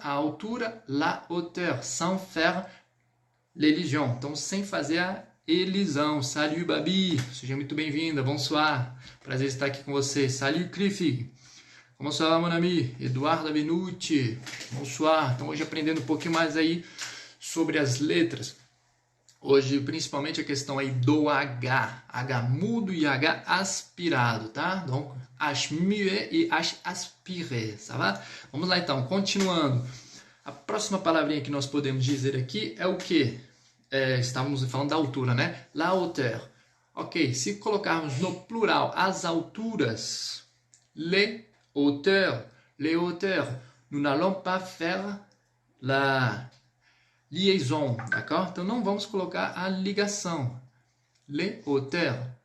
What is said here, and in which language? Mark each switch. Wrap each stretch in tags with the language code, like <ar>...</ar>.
<pt>A altura,</pt> <fr>la hauteur, sans faire l'élision.</fr> <pt>Então, sem fazer a elisão.</pt> <fr>Salut,</fr> <pt>Babi. Seja muito bem-vinda.</pt> <fr>Bonsoir.</fr> <pt>Prazer estar aqui com você.</pt> <fr>Salut, Cliff. Como ça va, mon ami? Eduardo Benucci. Bonsoir.</fr> <pt>Então, hoje aprendendo um pouquinho mais aí sobre as letras. Hoje, principalmente a questão aí do H. H mudo e H aspirado, tá?</pt> <fr>Donc, H muet e H aspiré, ça va?</fr> <pt>Vamos lá, então. Continuando. A próxima palavrinha que nós podemos dizer aqui é o quê? Estávamos falando da altura, né?</pt> <fr>La hauteur.</fr> <pt>Ok, se colocarmos no plural as alturas,</pt> <fr>les hauteurs, nous n'allons pas faire la liaison, d'accord?</fr> <pt>Então não vamos colocar a ligação.</pt> <fr>Les hauteurs.</fr>